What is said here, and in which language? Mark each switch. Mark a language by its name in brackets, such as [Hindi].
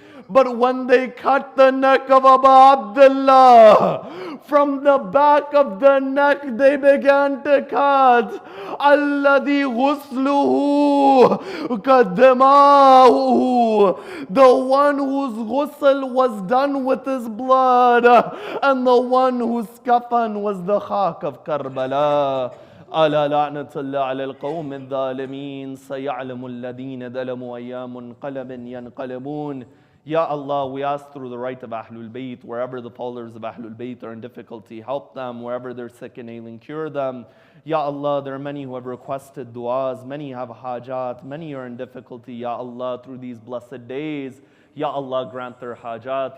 [English] But when they cut the neck of Abu Abdullah, from the back of the neck they began to cut. [Arabic] Alladhi ghusluhu kadamahu, [English] the one whose ghusl was done with his blood, and the one whose kafan was the khak of Karbala. [Arabic] ألا لعنة الله على القوم الظالمين سيعلم الذين ظلموا أيّ منقلب ينقلبون. [English] Ya Allah, we ask through the right of Ahlul Bayt, wherever the followers of Ahlul Bayt are in difficulty, help them. Wherever they're sick and ailing, cure them. Ya Allah, there are many who have requested du'as, many have hajat, many are in difficulty. Ya Allah, through these blessed days, Ya Allah, grant their hajat.